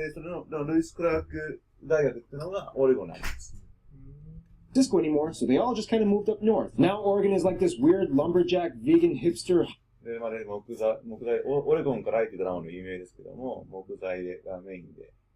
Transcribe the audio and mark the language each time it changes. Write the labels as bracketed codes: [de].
[ja] で、それの、ルイス・クラーク大学っていうのがオレゴンにあります。 [en] Disco anymore, so they all just kind of moved up north. Now Oregon is like this weird lumberjack vegan hipster. [ja] で、まあね、木材、オレゴンから入ってドラマの有名ですけども、木材がメインで、